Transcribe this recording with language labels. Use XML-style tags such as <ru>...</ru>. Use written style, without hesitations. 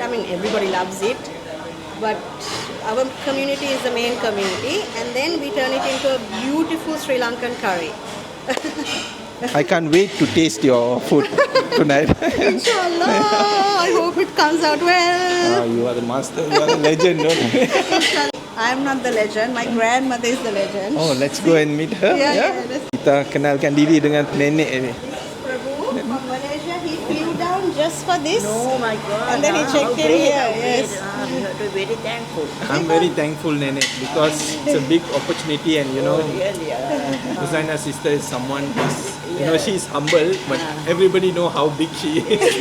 <en>I mean, everybody loves it, but our community is the main community, and then we turn it into a beautiful Sri Lankan curry. I can't wait to taste your food tonight. Inshallah, I hope it comes out well. You are the master, you are the legend. Don't you? I'm not the legend. My grandmother is the legend. Oh, let's go and meet her. Yeah, let's-</en> <ms>Kita kenalkan diri dengan nenek ini.</ms> <en>Prabhu from Malaysia, he flew down just for this. Oh my God. And then he checked in here, yes. We have to be very thankful. I'm very thankful, nenek, because it's a big opportunity, and you know, Really. Ruzaina's sister is someone who's, you know, she's humble, but everybody know how big she is.</en>